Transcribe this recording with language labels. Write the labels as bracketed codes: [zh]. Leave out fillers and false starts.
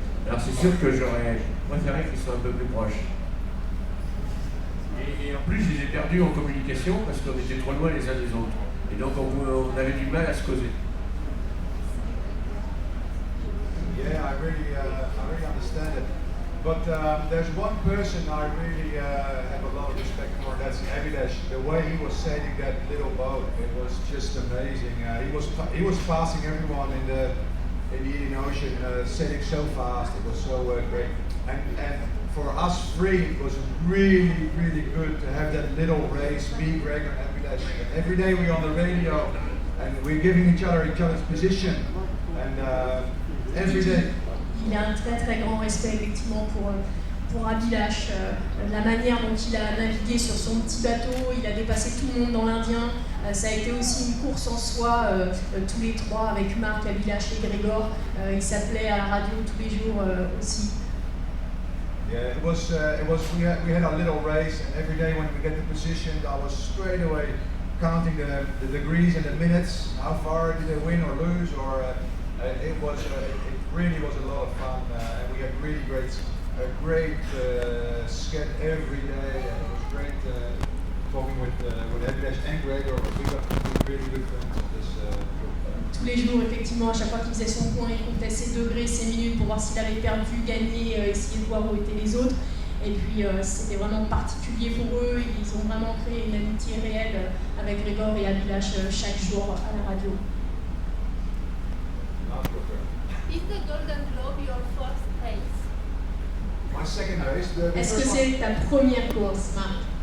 [fr] Alors c'est sûr que j'aurais préféré qu'ils soient un peu plus proches. Et en plus, je les ai perdus en communication parce qu'on était trop loin les uns des autres. Et donc on avait du mal à se causer. [en] Yeah, I really understand it. But there's one person I really have a lot of respect for, that's VDH. The way he was sailing that little boat, it was just amazing. He was passing everyone in the Indian Ocean, sailing so fast. It was so great. And for us three, it was really, really good to have that little race, me, Greg, and VDH. And every day we're on the radio, and we're giving each other's position. And every day. [fr] Il a un très très grand respect effectivement pour VDH, la manière dont il a navigué sur son petit bateau, il a dépassé tout le monde dans l'Indien, ça a été aussi une course en soi, tous les trois avec Mark, VDH et Grégor, il s'appelait à la radio tous les jours aussi. [en] Yeah, we had a little race, and every day when we get the positions, I was straight away counting the degrees and the minutes, how far did they win or lose, or it really was a lot of fun, and we had really great sked every day, and it was great talking with VDH and Gregor. We got really good friends on this trip. [fr] Tous les jours, effectivement, à chaque fois qu'il faisait son point, il comptait ses degrés, ses minutes pour voir s'il avait perdu, gagné, essayer de voir où étaient les autres. Et puis c'était vraiment particulier pour eux, ils ont vraiment créé une amitié réelle avec Grégor et VDH chaque jour à la radio. [en] Is the Golden Globe your first race? My second race. [fr] Est-ce que c'est ta première course, Marc?